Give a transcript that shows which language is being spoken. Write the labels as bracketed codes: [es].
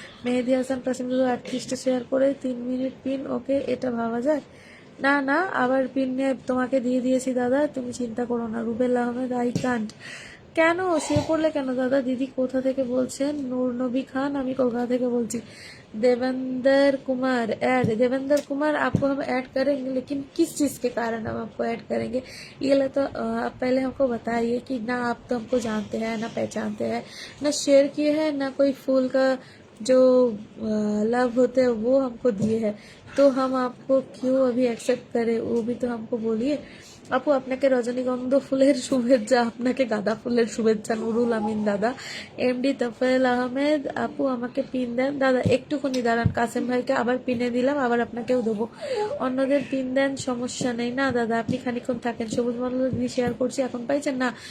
[bn] মেহেদি হাসান কাসিম দাদা 38টা শেয়ার করে 3 minute pin, ওকে এটা ভাবা যায়? না না, আবার পিন নিয়ে তোমাকে দিয়ে দিয়েছি দাদা, তুমি চিন্তা করো না। Rubel Ahmed I can't. কেন সে পড়লে কেন দাদা? দিদি কোথা থেকে বলছেন? নূর নবী खान, আমি কলকাতা থেকে বলছি। [hi] देवेंद्र कुमार ऐड, देवेंद्र कुमार आपको हम ऐड करेंगे, लेकिन किस चीज़ के कारण हम आपको ऐड करेंगे ये तो आप पहले हमको बताइए कि ना आप तो हमको जानते हैं ना पहचानते हैं, ना शेयर किए हैं, ना कोई फूल का जो लव होते हैं वो हमको दिए हैं, तो हम आपको क्यों अभी एक्सेप्ट करें, वो भी तो हमको बोलिए। [bn] আপু আপনাকে রজনীগন্ধা ফুলের শুভেচ্ছা, আপনাকে গাঁদা ফুলের শুভেচ্ছা। নুরুল আমিন দাদা, এমডি তফায়েল আহমেদ, আপু আমাকে পিন দেন দাদা, একটুখানি দাঁড়ান। কাসেম ভাইকে আবার পিনে দিলাম, আবার আপনাকেও দেবো। অন্যদের পিন দেন, সমস্যা নেই। না দাদা আপনি খানিক্ষণ থাকেন। সবুজ মণ্ডল দিদি শেয়ার করছি, এখন পাইছেন না?